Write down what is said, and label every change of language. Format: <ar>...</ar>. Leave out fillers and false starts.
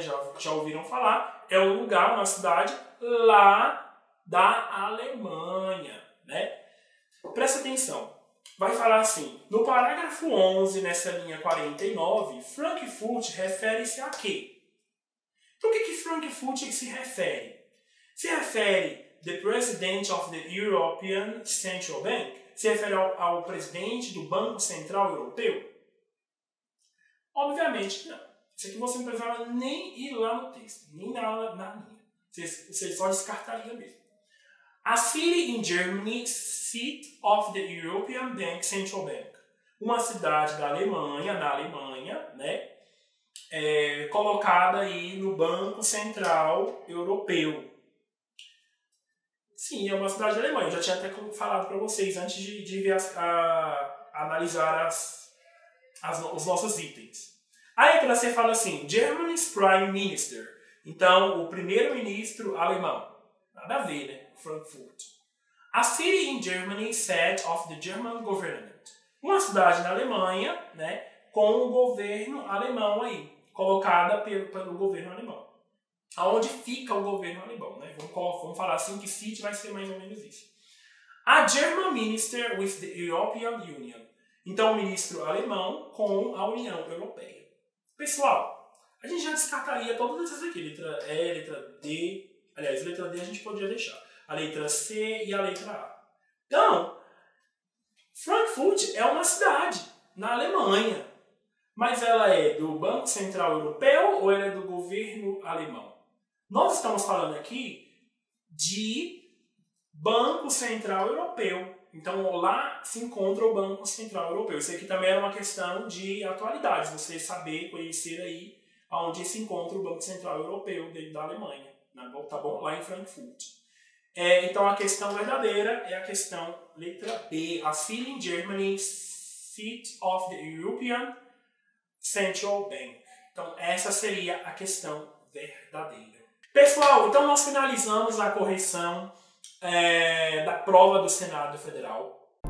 <pt>Já ouviram falar. É um lugar, uma cidade lá da Alemanha, né? Presta atenção. Vai falar assim: no parágrafo 11, nessa linha 49, Frankfurt refere-se a quê? Por que Frankfurt se refere? Se refere</pt> <en>the President of the European Central Bank?</en> <pt>Se refere ao presidente do Banco Central Europeu? Obviamente não. Isso aqui você não precisava nem ir lá no texto, nem na linha. Você só descartaria mesmo.</pt> <en>A city in Germany, seat of the European Bank, Central Bank.</en> <pt>Uma cidade da Alemanha, na Alemanha, né? Colocada aí no Banco Central Europeu. Sim, é uma cidade da Alemanha. Eu já tinha até falado para vocês antes de ver analisar os nossos itens. Aí para você fala assim:</pt> <en>Germany's Prime Minister.</en> <pt>Então, o primeiro-ministro alemão. Nada a ver, né? Frankfurt.</pt> <en>A city in Germany, seat of the German government.</en> <pt>Uma cidade na Alemanha, né? Com o governo alemão aí. Colocada pelo governo alemão. Aonde fica o governo alemão, né? Vamos falar assim que city vai ser mais ou menos isso.</pt> <en>A German minister with the European Union.</en> <pt>Então, o ministro alemão com a União Europeia. Pessoal, a gente já descartaria todas essas aqui. Letra E, letra D. Aliás, letra D a gente podia deixar. A letra C e a letra A. Então, Frankfurt é uma cidade na Alemanha. Mas ela é do Banco Central Europeu ou ela é do governo alemão? Nós estamos falando aqui de Banco Central Europeu. Então, lá se encontra o Banco Central Europeu. Isso aqui também era uma questão de atualidade, você saber, conhecer aí onde se encontra o Banco Central Europeu dentro da Alemanha. Tá bom? Lá em Frankfurt. Então, a questão verdadeira é a questão letra B.</pt> <en>A seat in Germany, seat of the European Central Bank.</en> <pt>Então, essa seria a questão verdadeira. Pessoal, então nós finalizamos a correção da prova do Senado Federal.</pt>